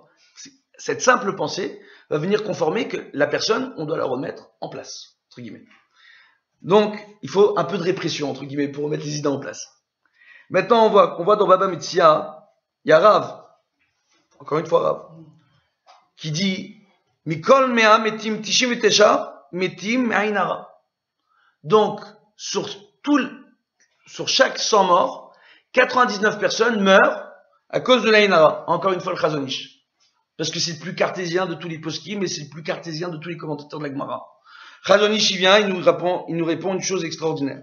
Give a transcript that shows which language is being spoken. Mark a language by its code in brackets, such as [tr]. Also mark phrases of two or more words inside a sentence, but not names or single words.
[fr] Cette simple pensée va venir conformer que la personne, on doit la remettre en place, entre guillemets. Donc, il faut un peu de répression, entre guillemets, pour remettre les idées en place. Maintenant, on voit dans Baba Metzia, il y a Rav. encore une fois Rav, qui dit [he] מכל מאה מתים תשעים ותשעה מתים מעין הרע. [fr] Donc, sur chaque 100 morts, 99 personnes meurent à cause de l' [he] עין הרע. [fr] Encore une fois, le Chazon Ish. Parce que c'est le plus cartésien de tous les poskim, mais c'est le plus cartésien de tous les commentateurs de la Gemara. Chazon Ish, il vient, il nous répond une chose extraordinaire.